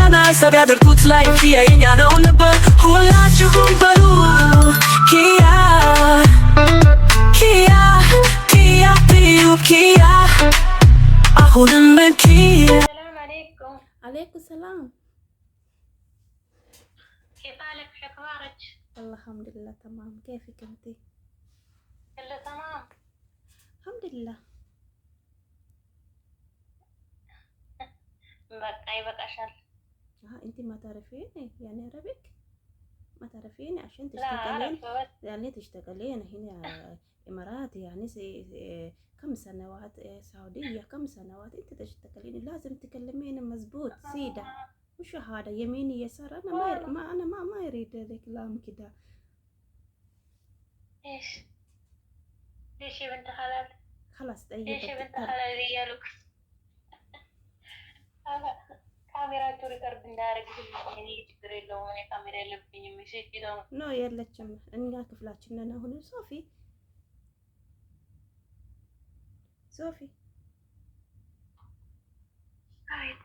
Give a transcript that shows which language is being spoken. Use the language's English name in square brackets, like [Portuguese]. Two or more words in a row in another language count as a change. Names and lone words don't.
[Amharic] ሰብ ያደርጉት ላይ ኪያ የኛ ነው ነበር ሁላችሁም በሉ ኪያ ኪያ ኪያ ቢዩ ኪያ አሁንም ኪያ [Arabic] سلام عليكم عليكم السلام كيف حالك شو اخبارك الحمد لله تمام كيفك انت كله تمام الحمد لله [Amharic] በቃ ይበቃሻል [Arabic] انت ما تعرفين يعني عربك ما تعرفين عشان لا تشتغلين أعرف بس يعني تشتغلين هنا امارات يعني كم سنوات سعودية كم سنوات انت تشتغلين لازم تكلمين مزبوط سيدة وش هذا يميني يسار انا ما يريد الكلام كده ايش ليش يا بنت حلال خلاص طيب ليش يا بنت حلال ريالك [Amharic] ካሜራቸው ሪከርድ እንዳያደርግልኝ ችግር የለውም። እኔ ካሜራ የለብኝም። እሺ ነው ኖ የለችም። እኛ ክፍላችን ነን። አሁን ሶፊ አቤት